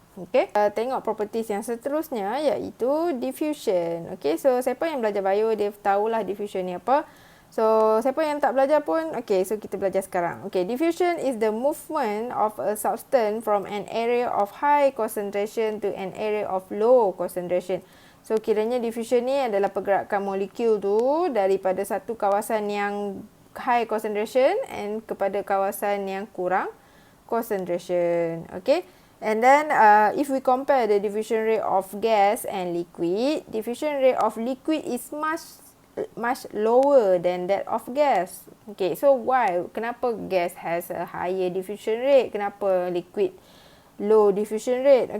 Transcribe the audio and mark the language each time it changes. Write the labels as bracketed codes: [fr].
[ms] Okay, tengok properties yang seterusnya iaitu diffusion. Okay, so siapa yang belajar bio dia tahulah diffusion ni apa. So siapa yang tak belajar pun, okay, so kita belajar sekarang. [en] Okay, diffusion is the movement of a substance from an area of high concentration to an area of low concentration. [ms] So kiranya diffusion ni adalah pergerakan molekul tu daripada satu kawasan yang high concentration and kepada kawasan yang kurang concentration. [en] Okay, and then if we compare the diffusion rate of gas and liquid, diffusion rate of liquid is much lower than that of gas. Okay, so why? [ms] Kenapa [en] gas has a higher diffusion rate? Kenapa liquid low diffusion rate?